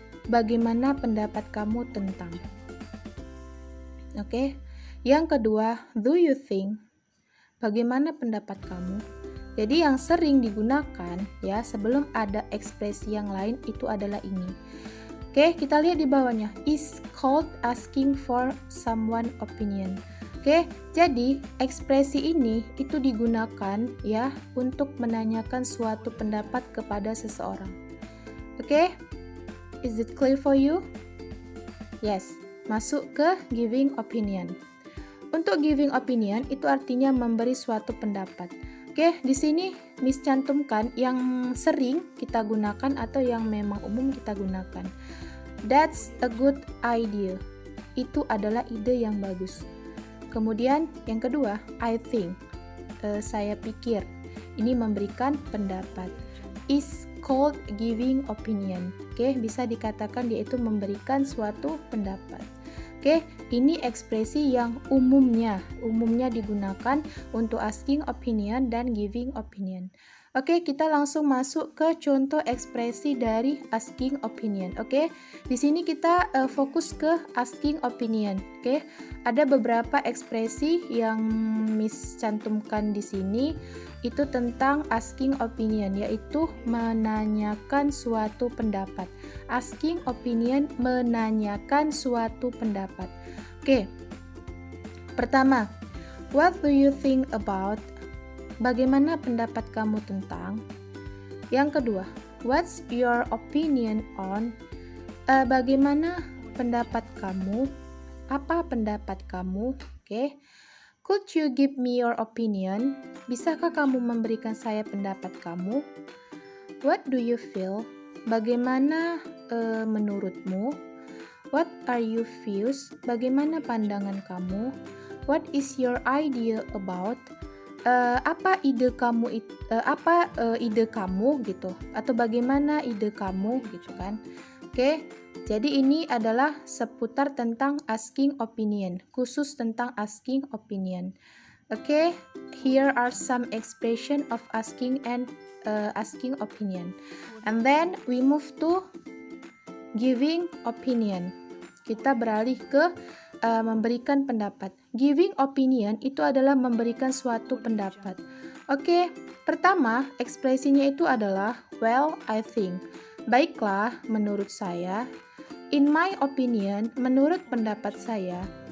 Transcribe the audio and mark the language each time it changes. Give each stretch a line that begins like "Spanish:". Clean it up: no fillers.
Indonesian: Bagaimana pendapat kamu tentang? Oke. Yang kedua,
English: do you think?
Indonesian: Bagaimana pendapat kamu? Jadi yang sering digunakan ya sebelum ada ekspresi yang lain itu adalah ini. Oke, kita lihat di bawahnya.
English: Is called asking for someone opinion.
Indonesian: Oke, jadi ekspresi ini itu digunakan ya untuk menanyakan suatu pendapat kepada seseorang. Oke?
English: Is it clear for you?
Indonesian: Yes, masuk ke giving opinion. Untuk giving opinion itu artinya memberi suatu pendapat. Oke, di sini Miss cantumkan yang sering kita gunakan atau yang memang umum kita gunakan.
English: That's a good idea.
Indonesian: Itu adalah ide yang bagus. Kemudian yang kedua,
English: I think.
Indonesian: Saya pikir. Ini memberikan pendapat.
English: Is called giving opinion.
Indonesian: Oke, bisa dikatakan dia itu memberikan suatu pendapat. Oke, ini ekspresi yang umumnya digunakan untuk asking opinion dan giving opinion. Oke, kita langsung masuk ke contoh ekspresi dari asking opinion. Oke, di sini kita fokus ke asking opinion. Oke, ada beberapa ekspresi yang Miss cantumkan di sini itu tentang asking opinion, yaitu menanyakan suatu pendapat. Asking opinion, menanyakan suatu pendapat. Oke, pertama,
English: what do you think about?
Indonesian: Bagaimana pendapat kamu tentang? Yang kedua,
English: what's your opinion on?
Indonesian: Bagaimana pendapat kamu? Apa pendapat kamu? Oke.
English: Could you give me your opinion?
Indonesian: Bisakah kamu memberikan saya pendapat kamu?
English: What do you feel?
Indonesian: Bagaimana menurutmu?
English: What are your views?
Indonesian: Bagaimana pandangan kamu?
English: What is your idea about?
Indonesian: Apa ide kamu ide kamu gitu, atau bagaimana ide kamu gitu kan. Oke, jadi ini adalah seputar tentang asking opinion, khusus tentang asking opinion.
English: Oke, here are some expression of asking and asking opinion, and then we move to giving opinion.
Indonesian: Kita beralih ke memberikan pendapat. Giving opinion itu adalah memberikan suatu pendapat. Oke, pertama ekspresinya itu adalah
English: well, I think.
Indonesian: Baiklah, menurut saya.
English: In my opinion,
Indonesian: menurut pendapat saya.